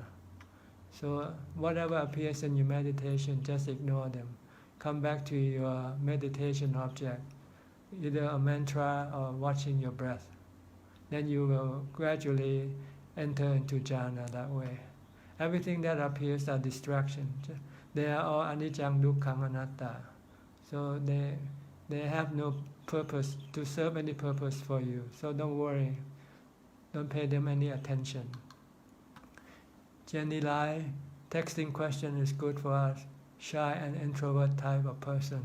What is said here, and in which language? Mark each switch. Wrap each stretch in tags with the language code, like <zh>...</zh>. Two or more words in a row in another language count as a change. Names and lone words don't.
<en>So whatever appears in your meditation, just ignore them. Come back to your meditation object, either a mantra or watching your breath. Then you will gradually enter into jhana that way. Everything that appears are distractions. They are all</en> <pi>anicca, dukkha, anatta.</pi> <en>So they have no purpose to serve any purpose for you. So don't worry. Don't pay them any attention. Jenny Lai, texting question is good for us, shy and introvert type of person.</en>